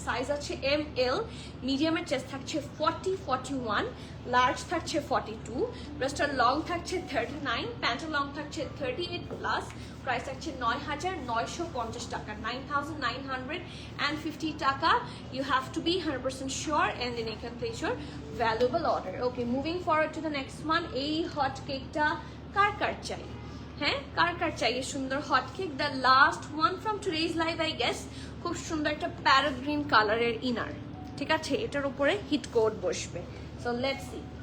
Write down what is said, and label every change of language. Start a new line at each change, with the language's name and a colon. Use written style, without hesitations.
Bangla: Size আছে ML, মিডিয়ামের chest থাকছে 40-41, লার্জ থাকছে 42, ব্রেস্টার লং থাকছে 39, প্যান্টের লং থাকছে 38+, প্রাইস থাকছে 9,950 টাকা, 9,950 টাকা।
English: You have to be 100% sure and then you can place your valuable order. Okay, moving forward to the next one.
Bangla: এই হট কেকটা কার চাই, হ্যাঁ কার চাই এই সুন্দর hot cake.
English: The last one from today's live I guess.
Bangla: খুব সুন্দর একটা প্যারট গ্রিন কালারের ইনার, ঠিক আছে, এটার উপরে হিট কোট বসবে।
English: So let's see.